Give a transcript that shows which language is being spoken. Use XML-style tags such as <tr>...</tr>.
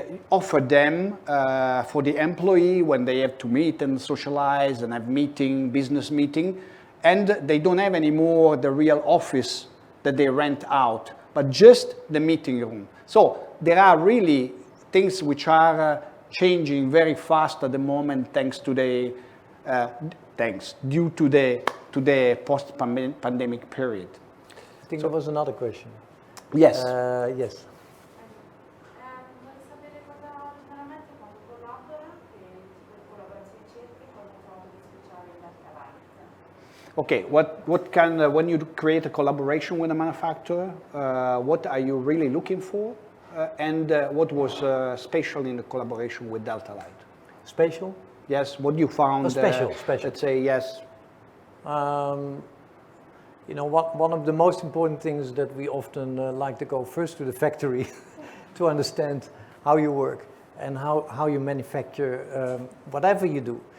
<en>offer them for the employee when they have to meet and socialize and have business meeting, and they don't have anymore the real office that they rent out, but just the meeting room. So there are really things which are changing very fast at the moment, due to the post-pandemic period. I think there was another question. Yes. Yes.</en> <it>Vorrei sapere cosa generalmente quando collabora e collaborazioni ricerche, cosa trovo di speciale in Delta Light.</it> <en>Okay, what kind when you create a collaboration with a manufacturer, what are you really looking for, and what was special in the collaboration with Delta Light? Spatial? Yes, what you found? Special. Let's say yes. One of the most important things that we often like to go first to the factory to understand how you work and how you manufacture whatever you do.</en>